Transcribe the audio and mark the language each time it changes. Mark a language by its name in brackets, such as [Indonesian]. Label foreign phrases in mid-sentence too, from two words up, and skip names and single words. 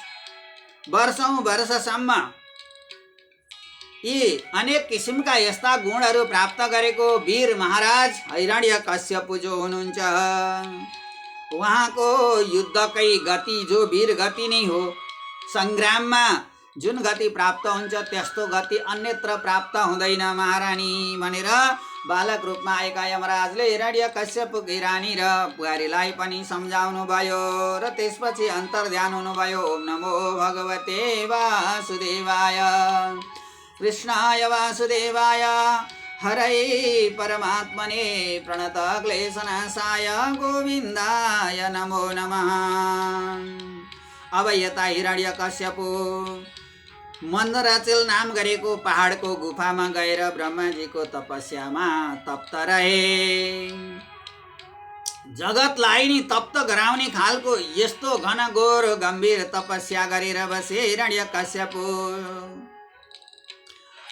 [Nepali] वर्षौं वर्षसम्म यी अनेक किसिमका यस्ता गुणहरू प्राप्त गरेको वीर महाराज हिरण्यकश्यप जो हुनुहुन्छ, उहाँको युद्धकै गति जो वीर गति नै हो। सङ्ग्राममा जुन गति प्राप्त हुन्छ त्यस्तो गति अन्यत्र प्राप्त हुँदैन महारानी भनेर बालक रूपमा आएका यमराजले हिरण्यकश्यपकी रानी र बुहारीलाई पनि सम्झाउनु भयो र त्यसपछि अन्तर्ध्यान हुनुभयो। [Sanskrit] ओम नमो भगवते वासुदेवाय। कृष्णाय वासुदेवाय हरै परमात्मने प्रणत क्लेशनाशाय गोविन्दाय नमो नमः। [Nepali] अब यता हिरण्यकश्यप मन्दराचल नाम गरेको पहाडको गुफामा गएर ब्रह्माजीको तपस्यामा तप्त रहे। जगतलाई नि तप्त गराउने खालको यस्तो घनघोर गम्भीर तपस्या गरेर बसे हिरण्यकश्यप।